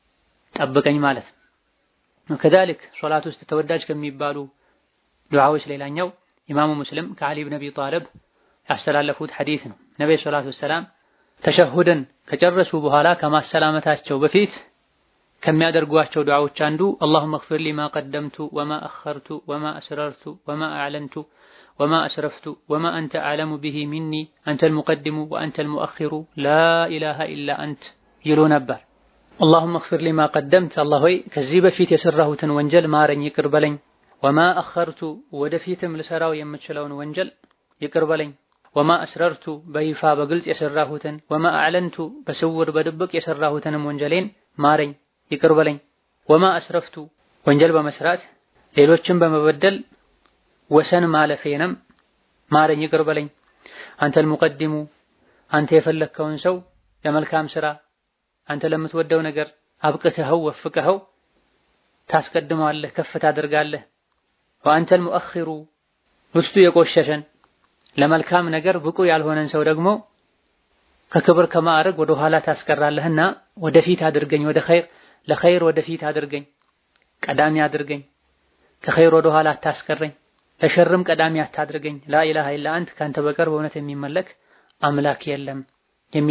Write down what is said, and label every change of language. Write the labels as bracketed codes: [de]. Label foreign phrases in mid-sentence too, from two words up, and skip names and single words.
[am] ጠብቀኝ ማለት ነው። ከዛልክ ሶላት ውስጥ ተወዳጅ ከሚባሉ ዱዓዎች ሌላኛው ኢማሙ ሙስሊም ከዓሊ ብን አቢ ጣሊብ ያስተላለፉት ሐዲስ ነው። ነብዩ [ar] صلى الله عليه وسلم [am] ተሸሁድን ከጨረሱ በኋላ ከማሰላመታቸው በፊት ከሚያደርጓቸው ዱዓዎች አንዱ [ar] اللهم اغفر لي ما قدمت وما أخرت وما أسررت وما أعلنت وما أسرفت وما أنت أعلم به مني أنت المقدم وأنت المؤخر لا إله إلا أنت [am] ይሉ ነበር። [ar] اللهم اغفر لي ما قدمت [am] الله ሆይ ከዚህ በፊት የሰራሁትን ወንጀል ማረኝ ይቅር በለኝ፣ [ar] وما أخرت [am] ወደፊትም ልሰራው የምችለውን ወንጀል ይቅር በለኝ፣ [ar] وما أسررت [am] በይፋ በግልጽ የሰራሁትን [ar] وما أعلنت [am] በስውር በድብቅ የሰራሁትንም ወንጀሌን ማረኝ ይቅር በለኝ፣ [ar] وما أسرفت [am] ወንጀል በመስራት ሌሎችን በመበደል ወሰን ማለፌንም ማረኝ ይቅር በለኝ፣ አንተ المقدم አንተ የፈለከውን ሰው ለመልካም ስራ አንተ ለምትወደው ነገር አብቅተኸው ወፍቀኸው ታስቀድመዋለህ ከፍ ታደርጋለህ፣ [ar] وأنت المؤخر [am] ውስጡ የቆሸሸን ለመልካም ነገር ብቁ ያልሆነን ሰው ደግሞ ከክብር ከማዕረግ ወደ ኋላ ታስቀራለህና ወደፊት አድርገኝ፣ ወደ ኸይር ለኸይር ወደፊት አድርገኝ፣ ቀዳሚ አድርገኝ፣ ከኸይር ወደ ኋላ አታስቀረኝ፣ ለሸርም ቀዳሚ አታድርገኝ፣ [ar] لا إله إلا أنت [am] ካንተ በቀር በእውነት የሚመለክ አምላክ የለም የሚል